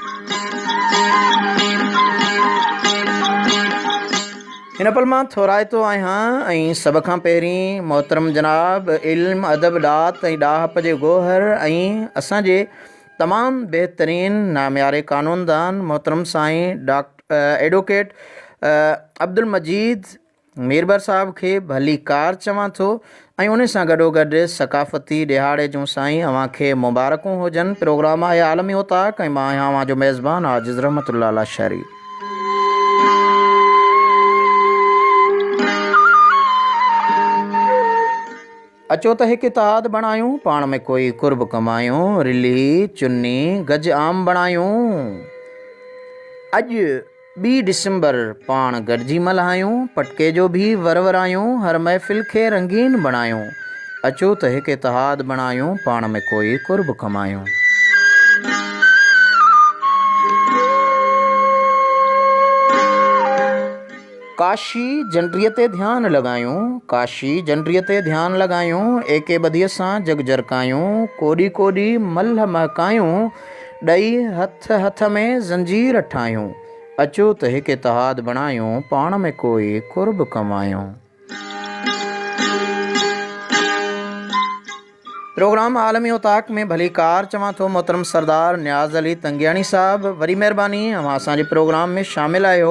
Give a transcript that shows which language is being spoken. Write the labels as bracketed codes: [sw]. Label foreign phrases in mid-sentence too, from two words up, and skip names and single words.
[sd] हिन पल मां थोराइतो आहियां ऐं सभ खां पहिरीं मोहतरम जनाब इल्म अदब ॾात ऐं ॾाहप जे गोहर ऐं असांजे तमामु बहितरीन नामियारे क़ानूनदान मोहतरम साईं एडवोकेट अब्दुल मजीद मीरबर साहब खे भली कार चवां थो ऐं उन सां गॾोगॾु सकाफ़ती ॾिहाड़े जूं साईं अव्हां खे मुबारकूं हुजनि। प्रोग्राम आहे आलमी उताक ऐं मां आहियां अव्हां जो मेज़बान आजिज़ रहमतुल्लाह अला शरीफ़। अचो त हिकु इतिहाद बणायूं, पाण में कोई कुर्ब कमायूं, रिली चुन्नी गज आम बणायूं। अॼु 2 डिसंबर पाण गॾिजी मल्हायूं, पटके जो भी वरवरायूं, हर महफ़िल खे रंगीन बणायूं। अचो त हिकु इतिहाद बणायूं, पाण में कोई कुर्ब कमायूं। काशी जंडरीअ ते ध्यानु लॻायूं, काशी जंडरीअ ते ध्यानु लॻायूं, एके ॿधीअ सां जग जरकायूं, कोॾी कोॾी मल महकायूं, ॾई हथ हथ में ज़ंजीर ठाहियूं। अचो त हिकु इतिहाद बणायूं, पाण में कोई कुर्ब कमायूं। प्रोग्राम आलमी उताक में भली कार चवां थो मोहतरम सरदार न्याज़ अली तंगियाणी साहब, वरी महिरबानी अवां असांजे प्रोग्राम में शामिल आहियो।